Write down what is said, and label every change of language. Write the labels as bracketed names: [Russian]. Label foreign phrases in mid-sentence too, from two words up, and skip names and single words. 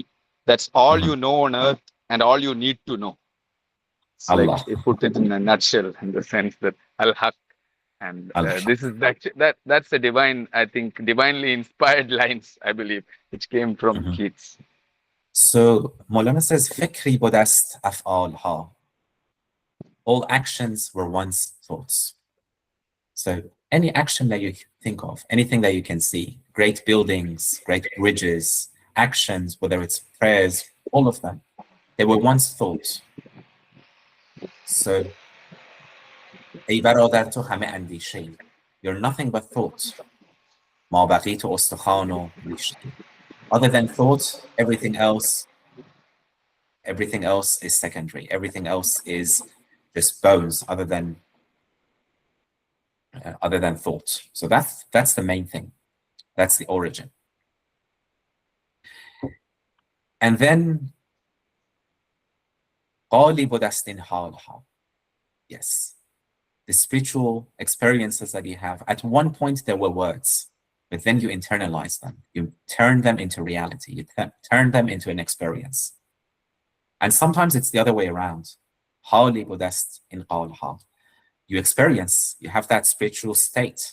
[English] That's all you know on earth and all you need to know. It's Allah. like, he put it in a nutshell, in the sense that Al-Haq. And this is that's a divine, I think, divinely inspired lines, I believe, which came from Keats. So Maulana says, [Persian] "فکری بدست افعالها." [English] All actions were once thoughts. So any action that you think of, anything that you can see, great buildings, great bridges, actions, whether it's prayers, all of them, they were once thoughts. [Persian] So ای برادر تو همه اندیشه، [English] you're nothing but thoughts. [Persian] ما بقیت استخوان و ریشه. [English] Other than thoughts, everything else is secondary. Everything else is just bones, other than thoughts. So that's the main thing. That's the origin. And then [Persian] غالب است این حالها. [English] Yes. The spiritual experiences that you have, at one point there were words, but then you internalize them. You turn them into reality. You turn them into an experience. And sometimes it's the other way around. You experience, you have that spiritual state.